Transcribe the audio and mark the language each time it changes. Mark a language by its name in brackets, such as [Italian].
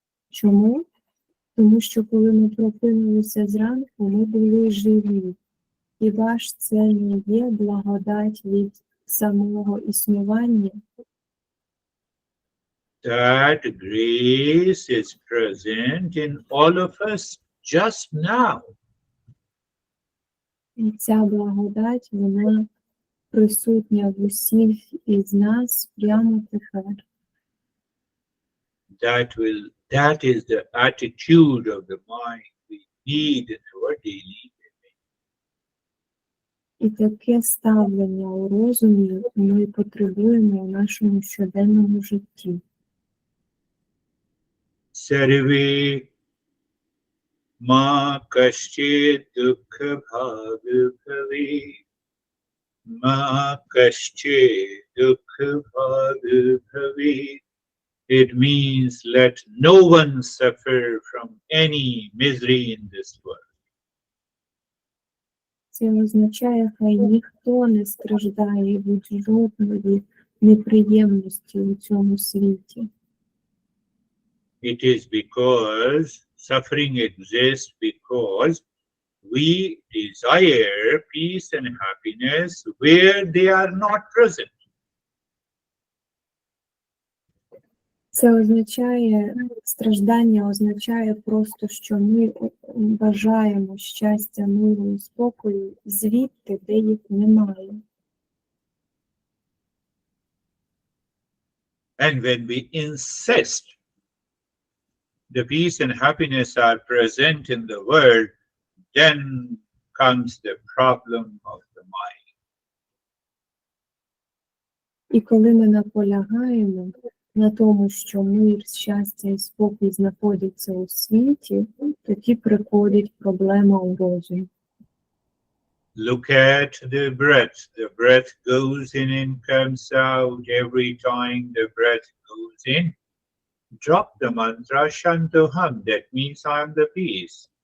[Ukrainian] Чому? Тому що коли ми прокинулися зранку, ми були живі. Хіба ж це не є благодать від самого існування? [English] That grace is present in all of us just now. [Ukrainian] І ця благодать, вона присутня в усіх із нас прямо тепер. [English] That is the attitude of the mind we need in our daily living. [Ukrainian] І таке ставлення у розумі ми потребуємо у нашому щоденному житті. [Sanskrit] Sarve ma kaschit dukkha bhag bhave. Ma kaschit dukkha bhag bhave. [English] It means let no one suffer from any misery in this world. [Ukrainian] Це означає, хай ніхто не страждає від жодної неприємності у цьому світі. [English] It is because suffering exists because we desire peace and happiness where they are not present. [Ukrainian] Це означає, страждання означає просто, що ми бажаємо щастя, миру і спокою звідти, де їх немає. [English] And when we insist the peace and happiness are present in the world, then comes the problem of the mind. [Ukrainian] І коли ми наполягаємо на тому, що мир, щастя і спокій знаходяться у світі, тоді приходить проблема у розумі. [English] Look at the breath. The breath goes in and comes out. Every time the breath goes in, drop the mantra Shantoham. That means I am the peace.